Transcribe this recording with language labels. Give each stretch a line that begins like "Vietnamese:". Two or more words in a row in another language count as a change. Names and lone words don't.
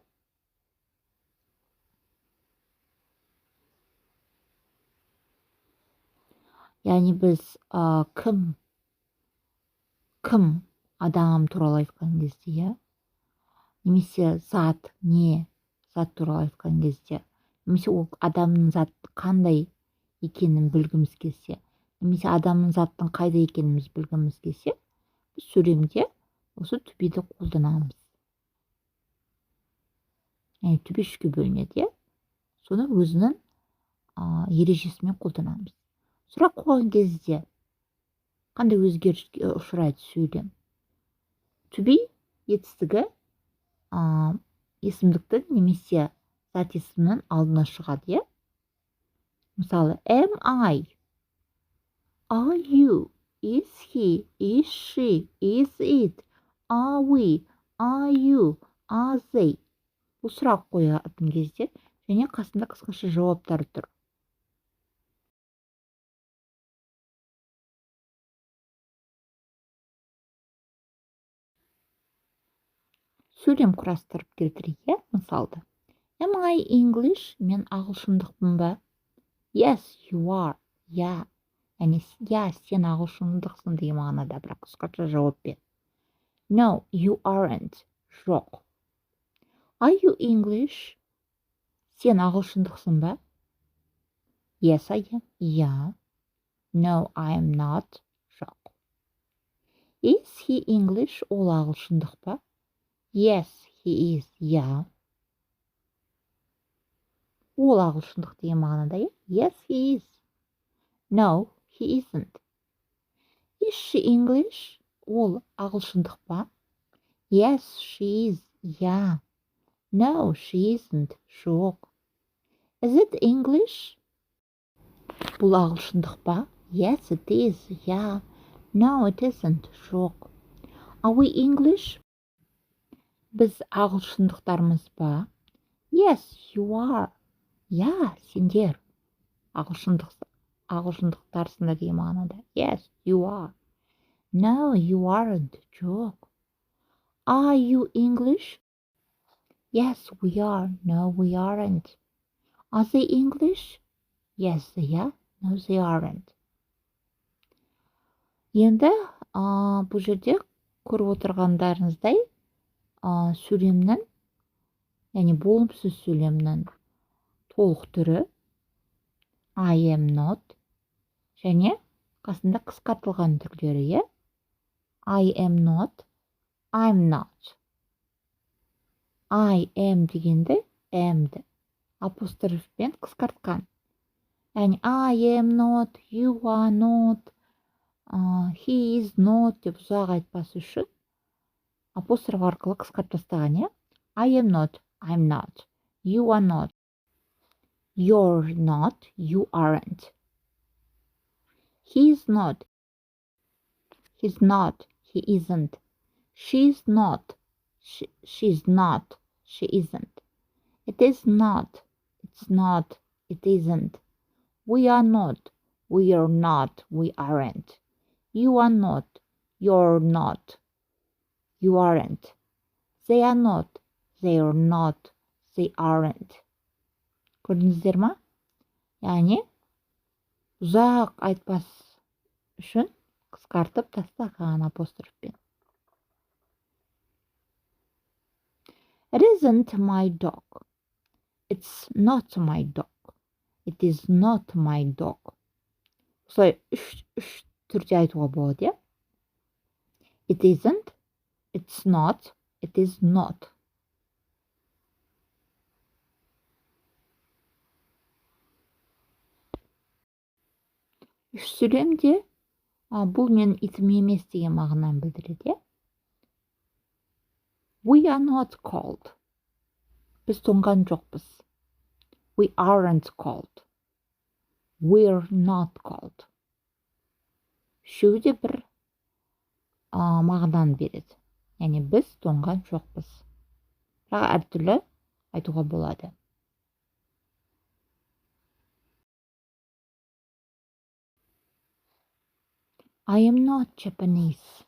Kazakh: Яғни біз кім адам туралы айтқан кезде, немесе зат, не зат туралы айтқан кезде, немесе ол адамның зат қандай екенін білгіміз келсе, немесе адамның заттың қайда екеніміз білгіміз келсе, біз сөйлемде осы
English: to be'ді
Kazakh: қолданамыз. Яғни
English: to be
Kazakh: үшке бөлінеді. Соны өзінің ережесімен қолданамыз. Сұрақ қойған кезде қандай өзгеріске ұшырайды сөйлем?
English: To be
Kazakh: етістігі есімдіктің немесе зат есімнің алдына шығады. Мысалы,
English: am I? Are you? Is he? Is she? Is it? Are we? Are you? Are they?
Kazakh: Бұл сұрақ қоятын кезде және қасында қысқаша жауаптар тұр. Сөйлем құрастырып келтірейік. Мысалды.
English: Am I English?
Kazakh: Мен ағылшындықпын ба?
English: Yes, you are.
Kazakh: Я. Яғни, сен ағылшындықсың деген мағынада, бірақ қысқаша жауап бер.
English: No, you aren't.
Kazakh: Жоқ.
English: Are you English?
Kazakh: Сен ағылшындықсың ба?
English: Yes, I am.
Kazakh: Я.
English: No, I am not.
Kazakh: Жоқ.
English: Is he English?
Kazakh: Ол ағылшындық па?
English: Yes, he is.
Kazakh: Я. Ол ағылшындық деген мағынада.
English: Yes, he is. No, he isn't. Is she English?
Kazakh: Ол ағылшындық па?
English: Yes, she is.
Kazakh: Я.
English: No, she isn't.
Kazakh: Жоқ.
English: Is it English?
Kazakh: Бұл ағылшындық па?
English: Yes, it is.
Kazakh: Я.
English: No, it isn't.
Kazakh: Жоқ.
English: Are we English?
Kazakh: Біз ағылшындықтармыз ба?
English: Yes, you are.
Kazakh: Я, сендер ағылшындықтарсыңдар деген мағынада.
English: Yes, you are. No, you aren't.
Kazakh: Жоқ.
English: Are you English? Yes, we are. No, we aren't. Are they English? Yes, they are. No, they aren't.
Kazakh: Енді бұл жерде көріп отырғандарыңыздай сөйлемнің, яғни болымсыз сөйлемнің толық түрі
English: I am not
Kazakh: және қасында қысқартылған түрлері.
English: I am not, I'm not. I am
Kazakh: дегенде am-ді апострофпен қысқартқан. Яғни
English: I am not, you are not, he is not
Kazakh: деп ұзақ айтпас үшін апостроф арқылы қысқартып тастаған, иә?
English: I am not, I'm not. You are not, you're not, you aren't. He is not, he's not, he isn't. She's not, she's not, she isn't. It is not, it's not, it isn't. We are not, we are not, we aren't. You are not, you're not, you aren't. They are not, they are not, they aren't.
Kazakh: Көрдіңіздер ма? Яғни ұзақ айтпас үшін қысқартып тастаған апострофпен.
English: It isn't my dog. It's not my dog. It is not my dog.
Kazakh: Осылай үш түрде айтуға болады, иә?
English: It isn't, it's not, it is not.
Kazakh: Үш сөйлемде бұл мен итім емес деген мағынаны білдіреді.
English: We are not cold.
Kazakh: Біз тоңған жоқпыз.
English: We aren't cold. We're not cold.
Kazakh: Үшеуі де бір мағынаны береді. Яғни біз тоңған жоқпыз. Бірақ әртүрлі айтуға болады.
English: I am not Japanese.